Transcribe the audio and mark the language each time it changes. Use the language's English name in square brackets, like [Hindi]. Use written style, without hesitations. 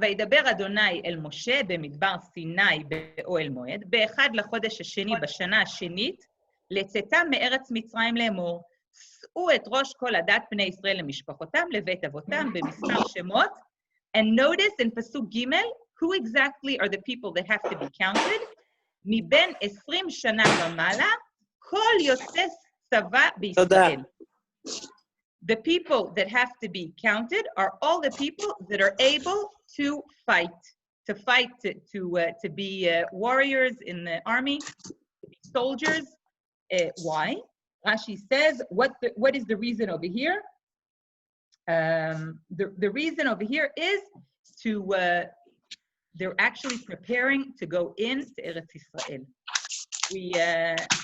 [Hebrew] וידבר אדוני אל משה במדבר סיני באוהל מועד, באחד לחודש השני בשנה השנית, לצאתם מארץ מצרים לאמור, שאו את ראש כל הדת בני ישראל למשפחותם, לבית אבותם, במספר שמות. [English] And notice in pasuk Gimel, who exactly are the people that have to be counted? [Hebrew] מבין 20 שנה ומעלה, כל יוצא צבא בישראל. [English] The people that have to be counted are all the people that are able to fight, to be warriors in the army, to be soldiers. Why? Rashi says, what is the reason over here? The reason over here is they're actually preparing to go into Eretz Yisrael.